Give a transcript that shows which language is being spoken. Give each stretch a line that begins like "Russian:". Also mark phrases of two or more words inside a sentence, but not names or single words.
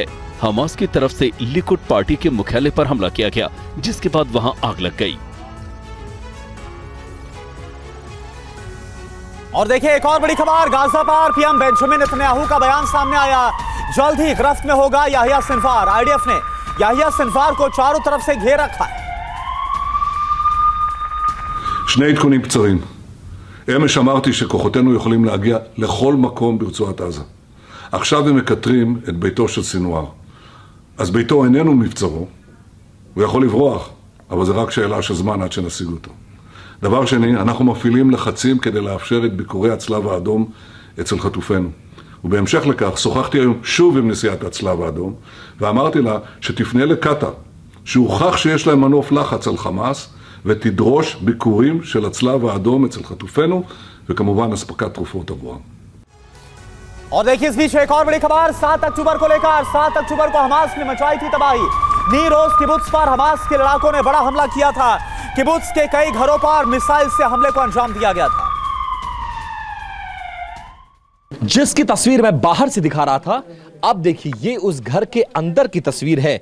Hindi: हमास की तरफ से लिकुड पार्टी के मुख्यालय पर हमला किया गया, जिसके बाद वहां आग लग गई। और देखिए एक और बड़ी खबर, गाजा पर पीएम बेंजामिन नेतन्याहू का बयान सामने आया। जल्द ही गिरफ्त में होगा याहिया सिनवार। आईडीएफ ने याहिया सिनवार को चारों तरफ से घेर रखा है।
Hebrew: שני עדכונים קצרים. אמש אמרתי שכוחותינו יכולים להגיע לכל מקום ברצועת עזה. עכשיו הם מקטרים את ביתו של סינואר. אז ביתו איננו מבצרו, הוא יכול לברוח, אבל זה רק שאלה של זמן עד שנשיג אותו. דבר שני, אנחנו מפעילים לחצים כדי לאפשר את ביקורי הצלב האדום אצל חטופינו. ובהמשך לכך שוחחתי היום שוב עם נשיאת הצלב האדום, ואמרתי לה שתפנה לקטר, שהוכח שיש להם מנוף לחץ על חמאס, ותדרוש ביקורים של הצלב האדום אצל חטופינו, וכמובן אספקת תרופות עבורם.
Hindi: और देखिए इस बीच एक और बड़ी खबर, 7 अक्टूबर को लेकर 7 अक्टूबर को हमास ने मचाई थी तबाही। नीर ओज किबुत्स पर हमास के लड़ाकों ने बड़ा हमला किया था। किबुत्स के कई घरों पर मिसाइल से हमले को अंजाम दिया गया था। जिसकी तस्वीर मैं बाहर से दिखा रहा था, अब देखिए ये उस घर के अंदर की तस्वीर है।